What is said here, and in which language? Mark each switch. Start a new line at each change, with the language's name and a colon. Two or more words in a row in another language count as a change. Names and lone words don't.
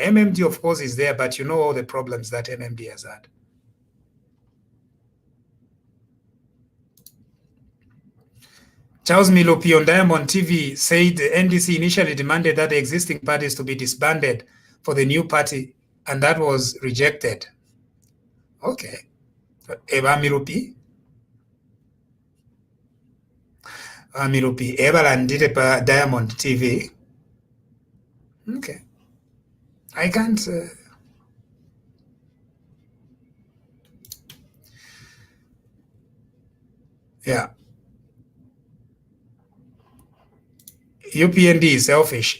English: MMD, of course, is there, but you know all the problems that MMD has had. Charles Milopi on Diamond TV said the NDC initially demanded that the existing parties to be disbanded for the new party, and that was rejected. Okay. Eba Milopi? Milopi, Eba landed by Diamond TV. Okay. I can't... Yeah. UPND is selfish.